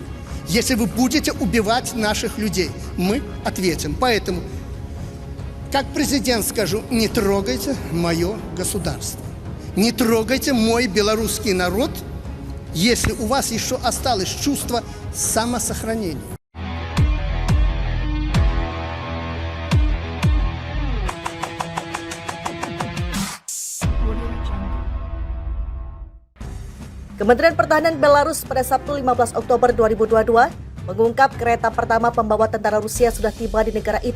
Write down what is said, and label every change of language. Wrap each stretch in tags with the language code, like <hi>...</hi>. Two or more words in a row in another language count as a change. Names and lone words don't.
<ru>Если вы будете убивать наших людей, мы ответим. Поэтому, как президент скажу, не трогайте мое государство, не трогайте мой белорусский народ, если у вас еще осталось чувство самосохранения.</ru> <id>Kementerian Pertahanan Belarus pada Sabtu 15 Oktober 2022 mengungkap kereta pertama pembawa tentara Rusia sudah tiba di negara itu.</id>